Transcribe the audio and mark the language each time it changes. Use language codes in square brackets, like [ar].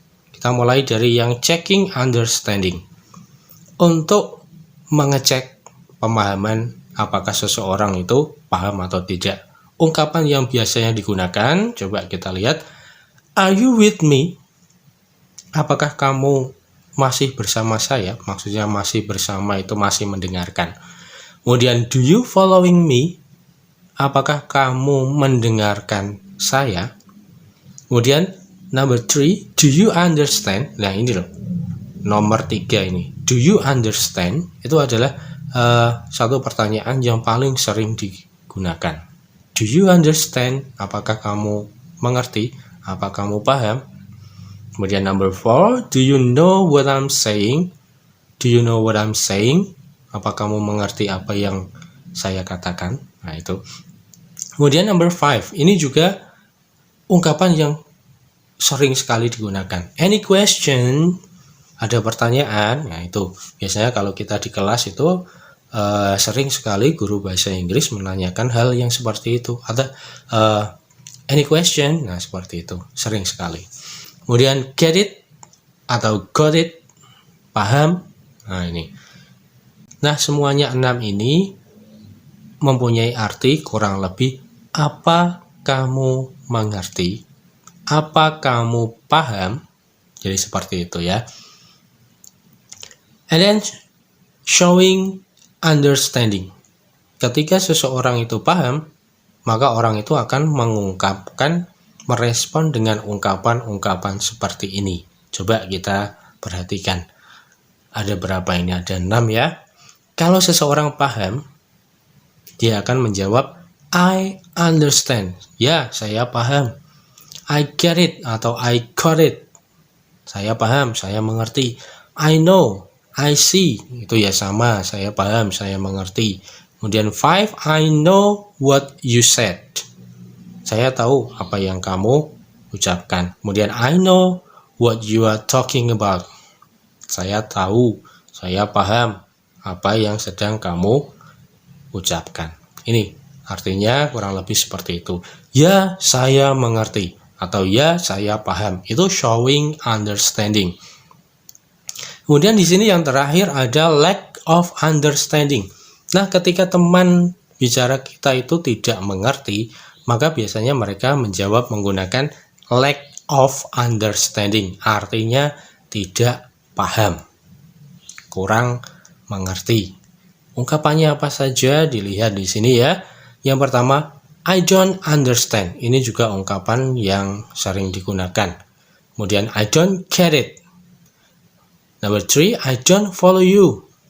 [id] Kita mulai dari yang checking understanding. Untuk mengecek pemahaman apakah seseorang itu paham atau tidak. Ungkapan yang biasanya digunakan, coba kita lihat. [en] Are you with me? [id] Apakah kamu masih bersama saya? Maksudnya masih bersama itu masih mendengarkan. [en] Kemudian do you following me? [id] Apakah kamu mendengarkan saya? Kemudian [en] number 3, do you understand? [id] Nah ini loh, nomor 3 ini. [en] Do you understand? [id] Itu adalah satu pertanyaan yang paling sering digunakan. [en] Do you understand? [id] Apakah kamu mengerti? Apa kamu paham? [en] Kemudian number 4, do you know what I'm saying? Do you know what I'm saying? [id] Apa kamu mengerti apa yang saya katakan? Nah itu. Kemudian number 5, ini juga ungkapan yang sering sekali digunakan. [en] Any question? [id] Ada pertanyaan? Nah itu. Biasanya kalau kita di kelas itu sering sekali guru bahasa Inggris menanyakan hal yang seperti itu. Ada [en] any question? [id] Nah seperti itu. Sering sekali. Kemudian [en] get it [id] atau [en] got it, [id] paham. Nah ini. Nah semuanya 6 ini mempunyai arti kurang lebih apa kamu mengerti, apa kamu paham. Jadi seperti itu ya. [en] And then showing understanding. [id] Ketika seseorang itu paham, maka orang itu akan mengungkapkan, merespon dengan ungkapan-ungkapan seperti ini. Coba kita perhatikan. Ada berapa ini? Ada 6 ya. Kalau seseorang paham, dia akan menjawab, [en] I understand. [id] Ya, saya paham. [en] I get it atau I got it. [id] Saya paham, saya mengerti. [en] I know, I see. [id] Itu ya sama, saya paham, saya mengerti. [en] Kemudian 5, I know what you said. [id] Saya tahu apa yang kamu ucapkan. [en] Kemudian I know what you are talking about. [id] Saya tahu, saya paham apa yang sedang kamu ucapkan. Ini artinya kurang lebih seperti itu. Ya, saya mengerti atau ya, saya paham. Itu showing understanding. Kemudian di sini yang terakhir ada lack of understanding. Nah, ketika teman bicara kita itu tidak mengerti, maka biasanya mereka menjawab menggunakan lack of understanding. Artinya tidak paham, kurang mengerti. Ungkapannya apa saja dilihat di sini ya. Yang pertama, [en] I don't understand. [id] Ini juga ungkapan yang sering digunakan. [en] Kemudian I don't get it. Number 3, I don't follow you.